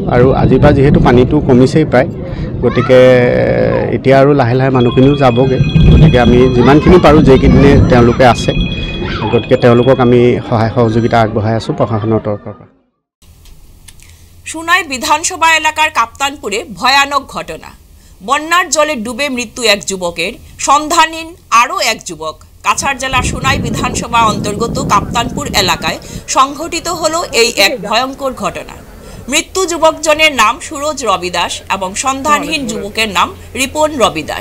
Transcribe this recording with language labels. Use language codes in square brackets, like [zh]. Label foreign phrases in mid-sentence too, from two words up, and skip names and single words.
[as] আৰু আজিৰ পৰা যিহেতু পানীটো কমিছেই প্ৰায়, গতিকে এতিয়া আৰু লাহে লাহে মানুহখিনিও যাবগৈ। গতিকে আমি যিমানখিনি পাৰোঁ যেইকেইদিনে তেওঁলোকে আছে, গতিকে তেওঁলোকক আমি সহায় সহযোগিতা আগবঢ়াই আছোঁ প্ৰশাসনৰ তৰফৰ পৰা। [bn] সোনাই বিধানসভা এলাকার কাপ্তানপুরে ভয়ানক ঘটনা। বন্যার জলে ডুবে মৃত্যু এক যুবকের, সন্ধানহীন আরও এক যুবক। কাছাড় জেলার সোনাই বিধানসভা অন্তর্গত কাপ্তানপুর এলাকায় সংঘটিত হলো এই এক ভয়ঙ্কর ঘটনা। মৃত্যু যুবকজনের নাম সুরজ রবি দাস এবং সন্ধানহীন যুবকের নাম রিপন রবি দাস।